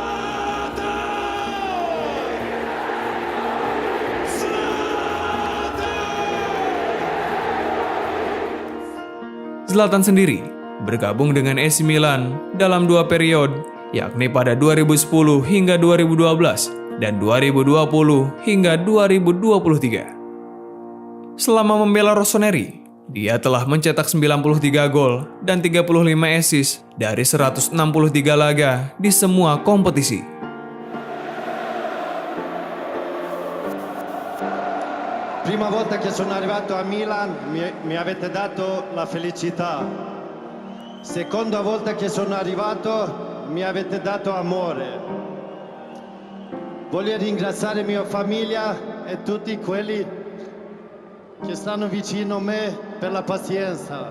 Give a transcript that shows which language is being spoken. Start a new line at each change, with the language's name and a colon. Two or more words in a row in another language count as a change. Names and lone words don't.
Indonesian: Zlatan sendiri bergabung dengan AC Milan dalam 2 periode, yakni pada 2010 hingga 2012 dan 2020 hingga 2023. Selama membela Rossoneri, dia telah mencetak 93 gol dan 35 assist dari 163 laga di semua kompetisi.
Italian: Prima volta che sono arrivato a Milan mi avete dato la felicità. Seconda volta che sono arrivato mi avete dato amore. Voglio ringraziare mia famiglia e tutti quelli che stanno vicino a me per la pazienza.